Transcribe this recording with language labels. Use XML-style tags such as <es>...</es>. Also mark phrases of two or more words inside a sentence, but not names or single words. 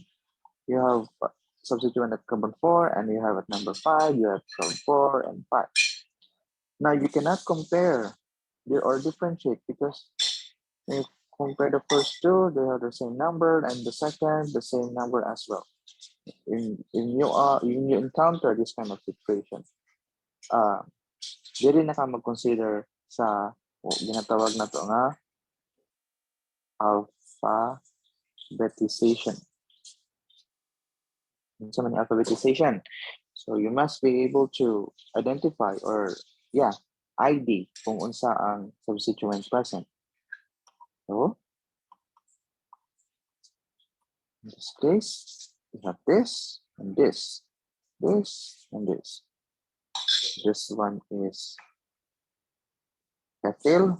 <en>You have substituent at carbon 4 and you have at number 5, you have carbon 4 and 5. Now you cannot compare or differentiate because if compare the first two, they have the same number, and the second, the same number as well. When you encounter this kind of situation,</en> <hil>di rin na ka mag-consider sa ginatawag na to nga alphabetization.</hil> <en>So many alphabetization. So you must be able to identify or ID</en> <hil>kung unsa ang</hil> <en>substituent present. So in this case, we have this and this, this and this. This one is ethyl.</en>